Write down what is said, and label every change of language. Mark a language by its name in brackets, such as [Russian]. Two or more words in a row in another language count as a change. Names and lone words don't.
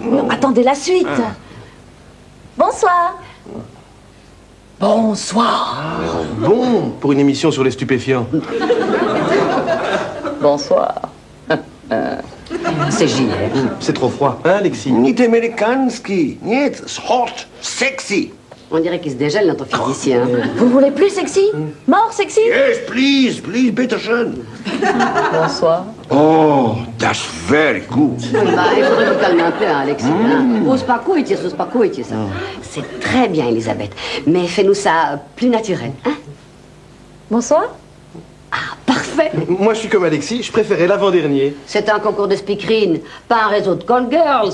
[French] Attendez la suite. Bonsoir. Bonsoir. Bon, pour une émission sur les stupéfiants. Bonsoir. C'est JR. C'est trop froid, hein, Alexis? [Russian] Nicht американский. Нет, [English] hot, sexy. [French] On dirait qu'il se dégèle, notre physicien. Vous voulez plus sexy? Mort sexy? [English] Yes, please, [German] bitte schön. [French] Bonsoir. [English] Oh, that's very good. [French] Bah, il faudrait vous calmer un peu, hein, Alexis. [Russian] Успокойтесь, ça. [French] C'est très bien, Elisabeth. Mais fais-nous ça plus naturel, hein? Bonsoir. Ah, parfait. Moi, je suis comme Alexis, je préférais l'avant-dernier. C'est un concours de speakerine, pas un réseau de call girls.